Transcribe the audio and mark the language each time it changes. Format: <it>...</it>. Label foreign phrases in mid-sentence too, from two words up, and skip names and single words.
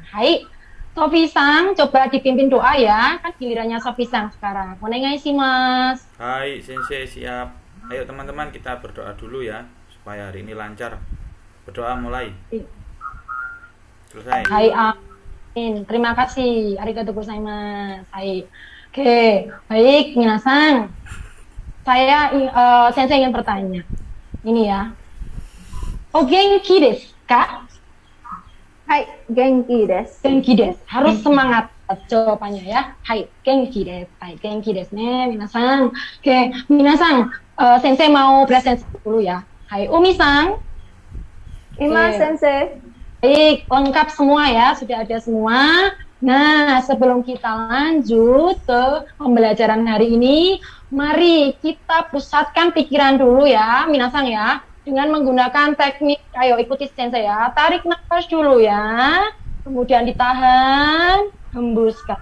<id>Hai, Sofi-sang, coba dipimpin doa ya. Kan gilirannya Sofi-sang sekarang. Monengai sih, Mas. Hai, Sensei siap. Ayo teman-teman kita berdoa dulu ya, supaya hari ini lancar. Berdoa mulai. Selesai. Hai, amin. Terima kasih.</id> <ja>Arigatou gozaimasu. Hai. Oke, baik, minasang.</ja> <id>Saya Sensei ingin bertanya. Ini ya.</id> <ja>O genki desu ka? Hai, genki desu. Genki desu.</ja> <id>Harus semangat jawabannya ya.</id> <ja>Hai, genki desu. Hai, genki desu ne, minasang.</ja> <id>Oke, minasang, Sensei mau presentasi dulu ya. Hai, Umi-sang.</id> <ja>Ima sensei.</ja> <id>Baik, lengkap semua ya, sudah ada semua. Nah, sebelum kita lanjut ke pembelajaran hari ini, mari kita pusatkan pikiran dulu ya, minasang ya, dengan menggunakan teknik, ayo ikuti Sensei ya, tarik nafas dulu ya, kemudian ditahan, hembuskan.</id>